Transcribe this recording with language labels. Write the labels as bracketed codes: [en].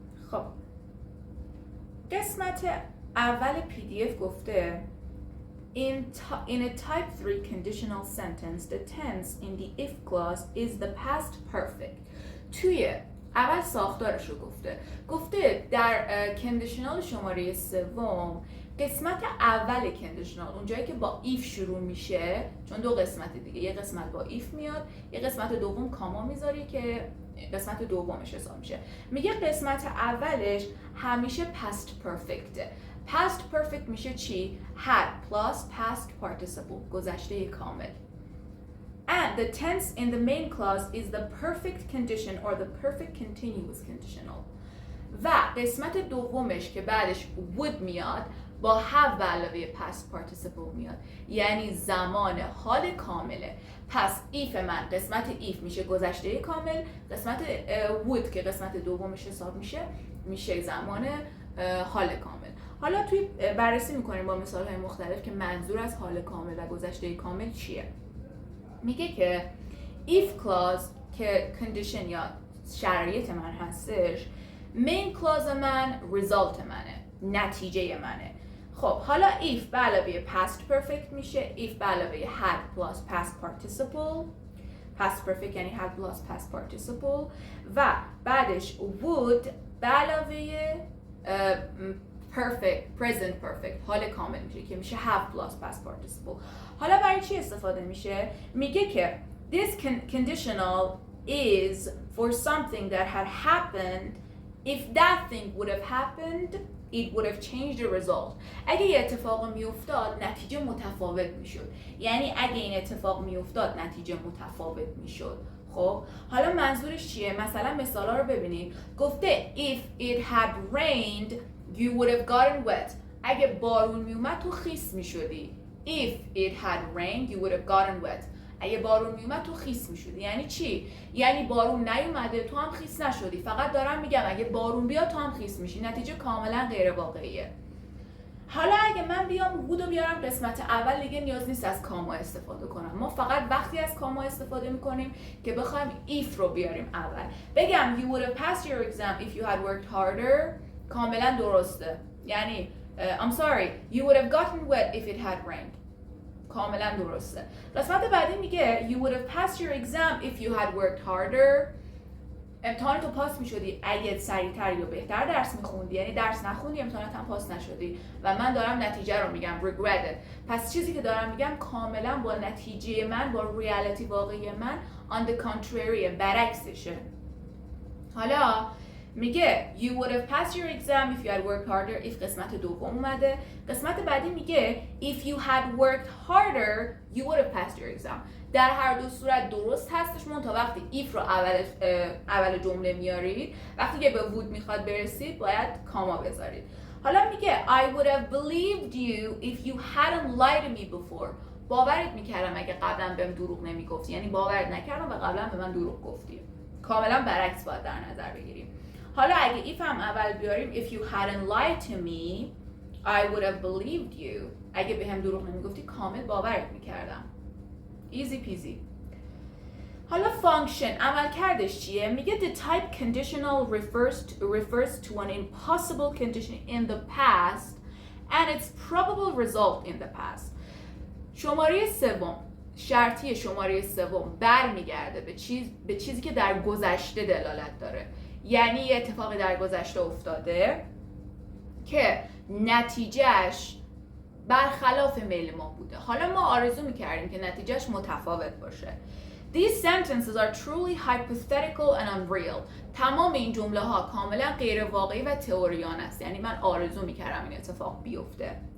[fa] خب قسمت اول PDF گفته [en] In a type 3 conditional sentence, the tense in the if clause is the past perfect. [fa] توی اول ساختارش رو گفته در کندیشنال شماره سوم قسمت اول کندیشنال، اونجایی که با if شروع میشه، چون دو قسمت دیگه، یه قسمت با if میاد، یه قسمت دوم کاما میذاری که قسمت دومش حساب میشه. میگه قسمت اولش همیشه past perfect. past perfect میشه چی؟ had plus past participle، گذشته کامل. [en] And the tense in the main clause is the perfect condition or the perfect continuous conditional. [fa] و قسمت دومش که بعدش would میاد با have به علاوه past participle میاد، یعنی زمان حال کامله. پس if من قسمت if میشه گذشته کامل، قسمت would که قسمت دومش حساب میشه زمان حال کامل. حالا توی بررسی میکنیم با مثال‌های مختلف که منظور از حال کامل و گذشته کامل چیه. میگه که if clause که condition یا شرایط من هستش، main clause من result منه، نتیجه منه. خب حالا if به علاوه past perfect میشه if به علاوه had plus past participle، past perfect یعنی had plus past participle، و بعدش would به علاوه perfect present perfect حال کامل میشه که میشه have plus past participle. حالا برای چی استفاده میشه؟ میگه که [en] this conditional is for something that had happened. If that thing would have happened, it would have changed the result. [fa] اگه یه اتفاق میافتاد نتیجه متفاوت میشد. یعنی اگه این اتفاق میافتاد نتیجه متفاوت میشد. خب حالا منظورش چیه؟ مثلا مثالا رو ببینید. گفته [en] if it had rained you would have gotten wet. [fa] اگه بارون میومد تو خیس میشدی. [en] If it had rained you would have gotten wet. [fa] اگه بارون میومد تو خیس میشدی. یعنی چی؟ یعنی بارون نیومده تو هم خیس نشدی. فقط دارم میگم اگه بارون بیاد تو هم خیس میشی. نتیجه کاملا غیر واقعیه. حالا اگه من بیام would رو بیارم قسمت اول، دیگه نیاز نیست از کاما استفاده کنم. ما فقط وقتی از کاما استفاده میکنیم که بخوایم if رو بیاریم اول. بگم [en] you would have passed your exam if you had worked harder، [fa] کاملا درسته. یعنی [en] I'm sorry you would have gotten wet if it had rained، [fa] کاملا درسته. قسمت بعدی میگه [en] you would have passed your exam if you had worked harder. [fa] امتحانتو پاس میشدی اگه سریعتر یا بهتر درس میخوندی، یعنی درس نخوندی امتحانت هم پاس نشدی و من دارم نتیجه رو میگم regretted. پس چیزی که دارم میگم کاملا با نتیجه من، با ریالیتی واقعی من [en] on the contrary، [fa] برعکسشه. حالا میگه [en] you would have passed your exam if you had worked harder if [fa] قسمت دوم اومده. قسمت بعدی میگه [en] if you had worked harder you would have passed your exam. [fa] در هر دو صورت درست هستش، تا وقتی if رو اول جمله میارید، وقتی که به would میخواد برسید باید کاما بذارید. حالا میگه [en] I would have believed you if you hadn't lied to me before. [fa] باورت میکردم اگه قبلا بهم دروغ نمیگفتی، یعنی باورت نکردم و قبلا به من دروغ گفتی. کاملا برعکس باید در نظر بگیریم. حالا اگه if هم اول بیاریم [en] if you hadn't lied to me I would have believed you. [fa] اگه بهم دروغ نمیگفتی کامل باورت میکردم. [en] easy peasy. [fa] حالا function عملکردش چیه؟ میگه [en] the type conditional refers to an impossible condition in the past and its probable result in the past. [fa] شماره سوم، شرطی شماره سوم برمیگرده به چیزی که در گذشته دلالت داره. یعنی یه اتفاقی در گذشته افتاده که نتیجهش برخلاف میل ما بوده. حالا ما آرزو میکردیم که نتیجهش متفاوت باشه. [en] These sentences are truly hypothetical and unreal. [fa] تمام این جمله ها کاملا غیر واقعی و تئوریان است. یعنی من آرزو میکردم این اتفاق بیفته.